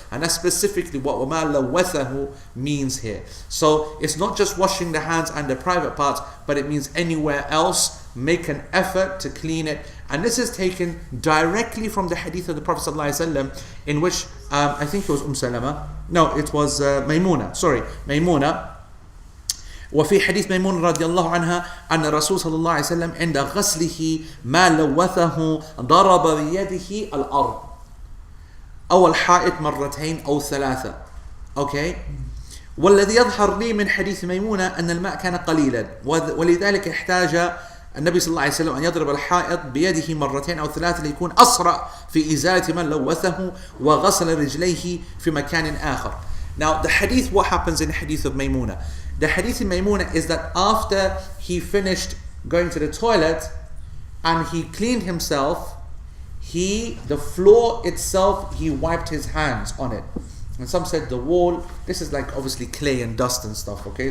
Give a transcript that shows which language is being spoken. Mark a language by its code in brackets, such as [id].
[en] And that's specifically what وَمَا لَوَّثَهُ means here. So it's not just washing the hands and the private parts, but it means anywhere else, make an effort to clean it. And this is taken directly from the hadith of the Prophet ﷺ, in which, I think it was Salama. No, it was Maymuna. Maymuna. [ar] وفي حديث ميمون رضي الله عنها أن الرسول صلى الله عليه وسلم عند غسله ما لوثه ضرب بيده الأرض أو الحائط مرتين أو 3. [en] Okay. [ar] والذي يظهر لي من حديث ميمونة أن الماء كان قليلا، ولذلك احتاج النبي صلى الله عليه وسلم أن يضرب الحائط بيده مرتين أو 3 ليكون أسرع في إزالة من لوثه وغسل رجليه في مكان آخر. [en] Now the hadith, what happens in the hadith of Maymuna? The hadith in Maymuna is that after he finished going to the toilet and he cleaned himself, the floor itself, he wiped his hands on it. And some said the wall, this is like obviously clay and dust and stuff, okay?